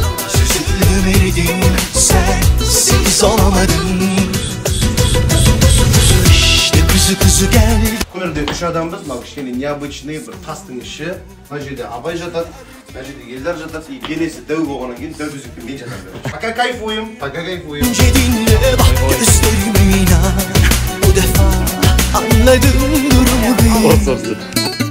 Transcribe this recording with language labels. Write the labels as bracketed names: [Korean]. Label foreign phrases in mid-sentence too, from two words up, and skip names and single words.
[Turkish] Süzüldüm eridim, sensiz olamadım. İşte kuzu gel. [Kazakh] Көмірде үш адамбыз, мына кішкене необычный бір тастың іші. Мына жерде Абай жатады, мына жерде Елдар жатады. Денесі дәу болғаннан кейін дәу төсекте мен жатамын. [Russian] Пока кайфуем, пока кайфуем. [Turkish] Dinle bak, gözlerime inan. Bu defa anladım durumu değil.